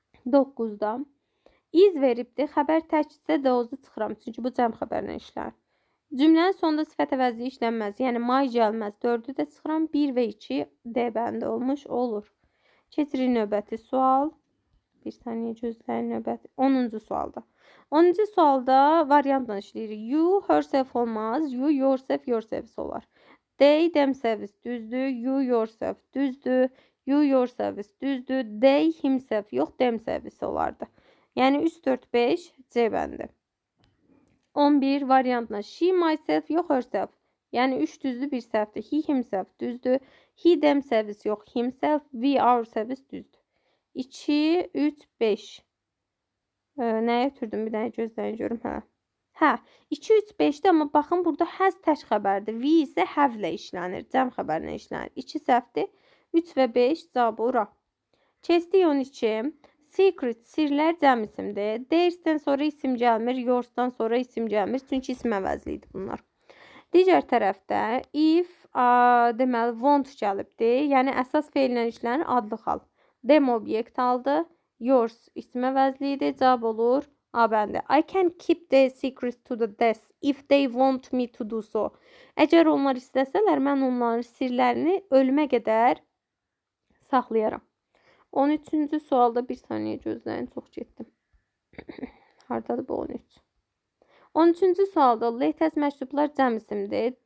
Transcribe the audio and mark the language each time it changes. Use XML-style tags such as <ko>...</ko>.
<az>9-da iz veribdir, xəbər təkdirsə those-u çıxıram, çünki bu cəm xəbərlə işlər. Cümlənin sonunda sifət əvəzliyi işlənməz, yəni my gəlməz. 4-ü də çıxıram, 1 və 2 D bəndi olmuş olur. Keçirik növbəti sual. Bir saniyə gözləyin növbəti. 10-cu sualda. 10-cu sualda variantla işləyirik. You, herself olmaz, you, yourself, yourselves olar. They, themselves düzdür, you, yourself düzdür, you, yourselves düzdür, they, himself yox, themselves olardı. Yəni 3, 4, 5 C bəndi. 11 variantla she, myself yox, herself. Yəni 3 düzdür, 1 səhvdir. He, himself düzdür. He, themselves yox, himself, we, ourselves düzdür. 2, 3, 5. Nəyə ötürdüm? Bir dənə gözləyin görüm. Hə, 2, 3, 5-də, amma baxın, burada has tək xəbərdir. We isə have ilə işlənir. Cəm xəbərlə işlənir. 2 səhvdir. 3 və 5 cavabı ura. Keçdik 12. Secret, sirlər cəm isimdir. Theirs'dən sonra isim gəlmir, yours'dan sonra isim gəlmir. Çünki isim əvəzliyidir bunlar. Digər tərəfdə if, deməli, want gəlibdir. Yəni, əsas feillə işlənir adlı hal. Them obyekt aldı. Yours isim əvəzliyidir. Cavab olur A bəndi.</az> <en>I can keep the secrets to the death if they want me to do so.</en> <az>Əgər onlar istəsələr, mən onların sirlərini ölümə qədər saxlayaram. 13-cü sualda bir saniyə gözləyin, çox getdim. Hardadır bu 13? 13-cü sualda latest məktublar cəm isimdir.</az>